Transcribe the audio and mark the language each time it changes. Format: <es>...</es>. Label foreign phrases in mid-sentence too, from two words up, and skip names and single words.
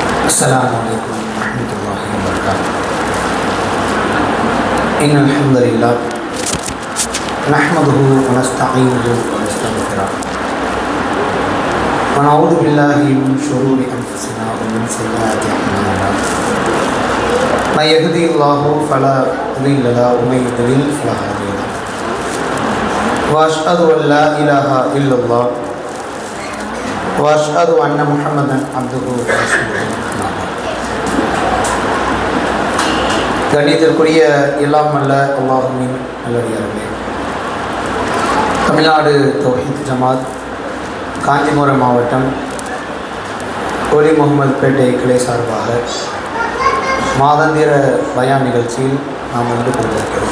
<ar>السلام عليكم ورحمة الله وبركاته. إن الحمد لله نحمده ونستعينه ونستغفره ونعوذ بالله من شرور أنفسنا ومن سيئات أعمالنا. من يهده الله فلا مضل له ومن يضلل فلا هادي له. وأشهد أن لا إله إلا الله وأشهد أن محمدا عبده ورسوله.</ar> <ta>கண்ணியத்திற்குரிய எல்லாம் அல்ல அல்லாஹ்வின் நல்லடியார்களே, தமிழ்நாடு தௌஹீத் ஜமாத் காஞ்சிபுரம் மாவட்டம் ஒலி முகமது பேட்டை கிளை சார்பாக மாதாந்திர பயான் நிகழ்ச்சியில் நாம் வந்து கொண்டிருக்கிறோம்.</ta>